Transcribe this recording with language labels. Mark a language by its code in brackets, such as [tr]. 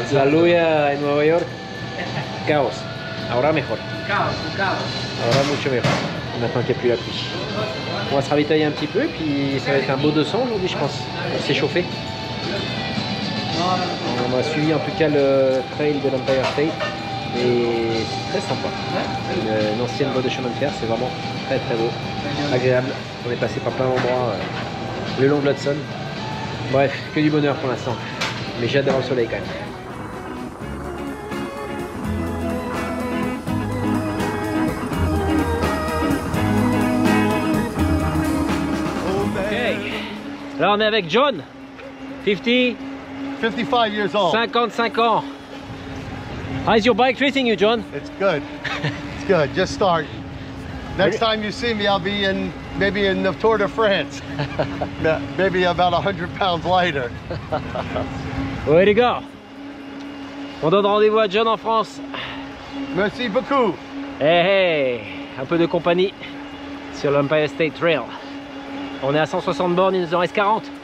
[es] La lluvia en Nueva York, caos. Ahora mejor. Chaos, un chaos. Ahora mucho mejor. [fr] Maintenant qu'il n'y a plus la pluie. On va se ravitailler un petit peu, puis ça va être un beau 200 aujourd'hui, je pense. On va s'échauffer. On a suivi en tout cas le trail de l'Empire State et c'est très sympa. Une ancienne voie de chemin de fer, c'est vraiment très beau, agréable. On est passé par plein d'endroits le long de l'Hudson. Bref, que du bonheur pour l'instant. Mais j'ai hâte d'avoir le soleil quand même. Là on est avec John, 55 [en] years old. [fr] 55 ans. [en] How's your bike treating you, John? It's good. It's good. Just start. Next time you see me, I'll be maybe in the Tour de France. Maybe about 100 pounds lighter. [fr] Ouais les gars, on donne rendez-vous à John en France. Merci beaucoup. Hey, hey, un peu de compagnie sur l'Empire State Trail. On est à 160 bornes, il nous en reste 40.